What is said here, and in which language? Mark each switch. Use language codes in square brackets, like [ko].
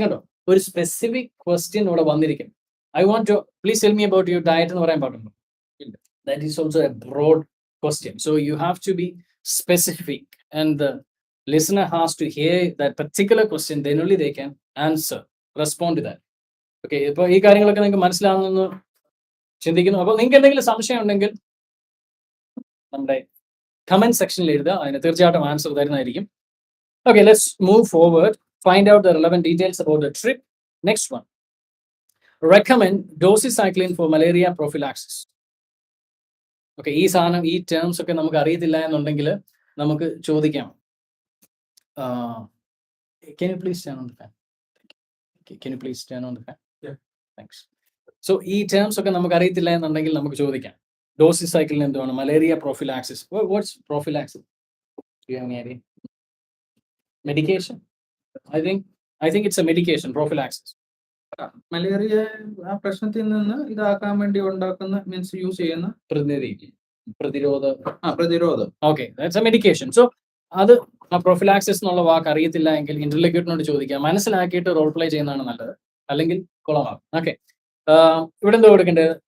[ml] കണ്ടോ, ഒരു specific question ഇവിടെ വന്നിരിക്കും. [en] I want to please tell me about your diet [ml] എന്ന് പറയാൻ പാടുണ്ടോ? [en] That is also a broad question. So you have to be specific, and the listener has to hear that particular question, then only they can respond to that. [ml] Okay, ഇപ്പോൾ ഈ കാര്യങ്ങളൊക്കെ നിങ്ങൾക്ക് മനസ്സിലാവുന്നെന്ന് ചിന്തിക്കുന്നു. അപ്പോൾ നിങ്ങൾക്ക് എന്തെങ്കിലും സംശയം ഉണ്ടെങ്കിൽ നമ്മുടെ കമന്റ് സെക്ഷനിൽ എഴുതുക, അതിന് തീർച്ചയായിട്ടും ആൻസർ തരുന്നതായിരിക്കും. [en] Okay, let's move forward. Find out the relevant details about the trip. Next one. Recommend doxycycline for malaria prophylaxis. [ml] Okay, ഈ സാധനം, ഈ ടേംസ് ഒക്കെ നമുക്ക് അറിയത്തില്ല എന്നുണ്ടെങ്കിൽ നമുക്ക് ചോദിക്കാം. [en] Can you please turn on the fan? Can you please turn on the fan? Yeah. Thanks. [ml] So ഈ ടേംസ് ഒക്കെ നമുക്ക് അറിയത്തില്ല എന്നുണ്ടെങ്കിൽ നമുക്ക് ചോദിക്കാം. ഡോക്സിസൈക്ലിൻ എന്താണ്? [en] Malaria prophylaxis. What's prophylaxis? Do you have any idea? Medication? I think it's a medication, prophylaxis. [ml] Malaria ആ പ്രശ്നത്തിൽ നിന്ന് ഇതാക്കാൻ വേണ്ടി ഉണ്ടാക്കുന്ന മീൻസ് യൂസ് ചെയ്യുന്ന പ്രതിരോധം. [en] Okay, that's a medication. [ml] So അത് പ്രൊഫിലാക്സിസ് എന്നുള്ള വാക്ക് അറിയത്തില്ല എങ്കിൽ ഇന്റർലോക്യൂട്ടറിനോട് ചോദിക്കാം. മനസ്സിലാക്കിയിട്ട് റോൾ പ്ലേ ചെയ്യുന്നതാണ് നല്ലത്, അല്ലെങ്കിൽ കുളമാകും. ഓക്കെ, ഇവിടെ എന്താ കൊടുക്കേണ്ടത്?